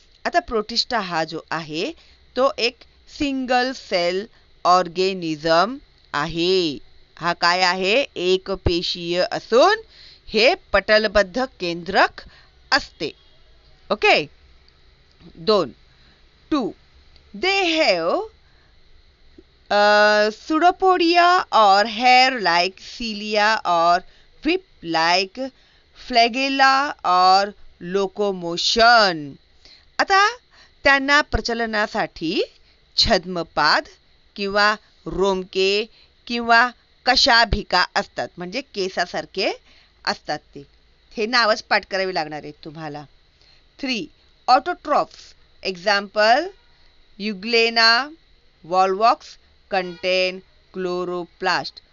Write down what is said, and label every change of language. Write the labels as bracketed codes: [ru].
[mr] आता प्रोटिस्टा हा जो आहे तो एक सिंगल सेल ऑर्गॅनिझम आहे. हा काय आहे? एक पेशीय असून हे पटलबद्ध केंद्रक असते. Okay. 2. [en] They have pseudopodia or hair-like cilia or whip-like flagella or locomotion. [mr] आता त्यांना प्रचलनासाठी छद्मपाद किंवा रोमके किंवा कशाभिका असतात, म्हणजे केसासारखे असतात ते. हे नावच पाठ करावी लागणार आहे तुम्हाला. [en] 3. Autotrophs. Example, Euglena volvox contain chloroplast.